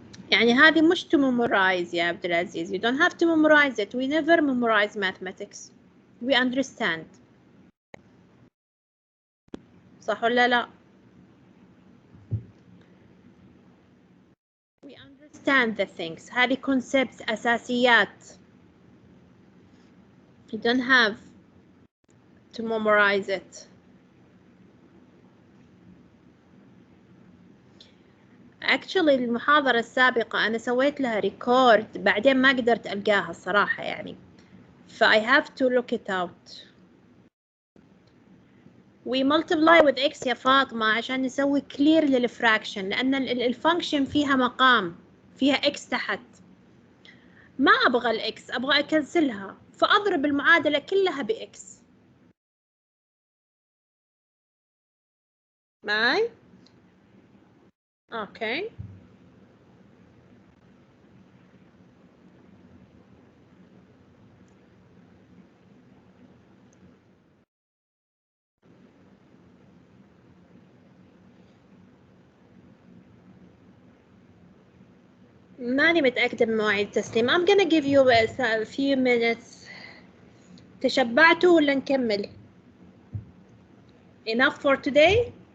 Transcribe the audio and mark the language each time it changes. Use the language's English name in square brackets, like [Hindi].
[Arabic] يعني هذه مش [English] to memorize [Arabic] يا عبد العزيز. [English] You don't have to memorize it. We never memorize mathematics. We understand. [Arabic] صح ولا لا؟ [English] understand the things. [Arabic] هذه concepts أساسيات. [English] You don't have to memorize it. [Arabic] Actually المحاضرة السابقة أنا سويت لها record بعدين ما قدرت ألقاها الصراحة يعني. [English] I have to look it out. We multiply with x [Arabic] يا فاطمة عشان نسوي clear للفراكشن لأن الفانكشن فيها مقام فيها x تحت. ما أبغى الإكس أبغى أكنسلها فأضرب المعادلة كلها بإكس. معي؟ أوكي. ماني متأكدة من مواعيد التسليم. [English] I'm gonna give you a few minutes. [Arabic] تشبعتوا ولا نكمل؟ [English] Enough for today?